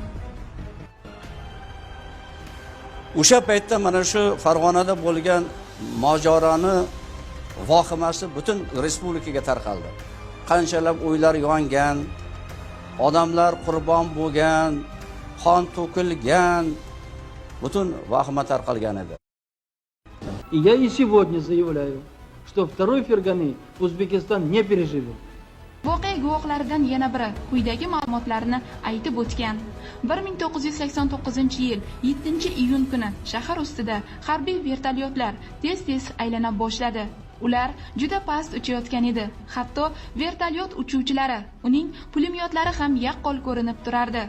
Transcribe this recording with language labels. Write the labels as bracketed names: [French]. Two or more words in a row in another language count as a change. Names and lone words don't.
[Uzbek] O'sha paytda mana shu Farg'onada bo'lgan mojaroni vohimasi butun respublikaga tarqaldi. Qanchalab uylar yongan, odamlar qurbon bo'lgan, qon to'kilgan, butun vahima tarqalgan edi. [Russian] И я и сегодня заявляю, что второй Ферганы Узбекистан не переживет. [Uzbek] Voqea guvohlaridan yana biri quyidagi ma'lumotlarni aytib o'tgan. 1989-yil 7-iyun kuni shahar ustida harbiy vertolyotlar tez-tez aylana boshladi. Ular juda past uchayotgan edi. Hatto vertolyot uchuvchilari, uning pulemyotlari ham yaqqol ko'rinib turardi.